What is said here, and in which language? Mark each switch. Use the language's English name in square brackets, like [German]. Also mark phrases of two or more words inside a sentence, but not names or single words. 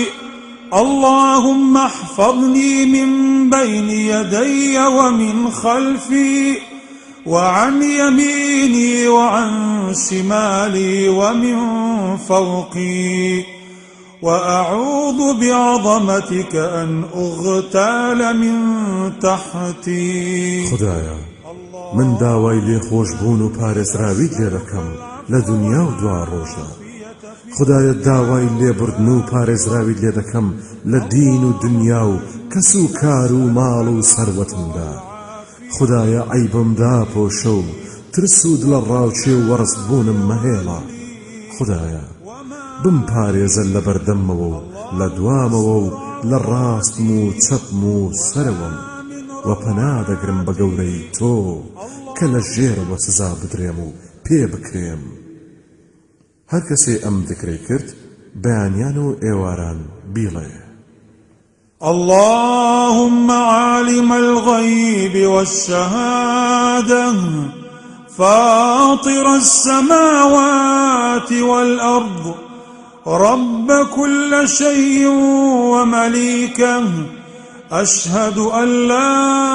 [Arabic] اللهم احفظني من بين يدي ومن خلفي وعن يميني وعن شمالي ومن فوقي وأعوذ بعظمتك أن أغتال من تحتي. [Central Kurdish] خدایا من داوای لێخۆشبوون و پارێزراویت لێ دەکەم لە دنیا و دوا ڕۆژدا. خدایە داوای لێبردن و پارێزراویت لێ دەکەم لە دین و دنیا و کەس و کار و ماڵ و سەروەتمدا. خدایە عەیبمدا پۆشە و ترس و دڵە ڕاوچێ و وەڕستبوونم مەهێڵە. خدایە بمپارێزە لە بەردەممەوە و لە دوامەوە و لە ڕاستم و چەپم و سەرەوەم و پەنا دەگرم بە گەورەی تۆ کە لە ژێرەوە سزا بدرێم و پێ بکرێم. هەر کەسێ ئەم ذکرەی کرد بەیانیان و ئێواران بیڵێ. [Arabic] اللهم عالم الغيب والشهادة فاطر السماوات والأرض رب كل شيء ومليكه أشهد أن لا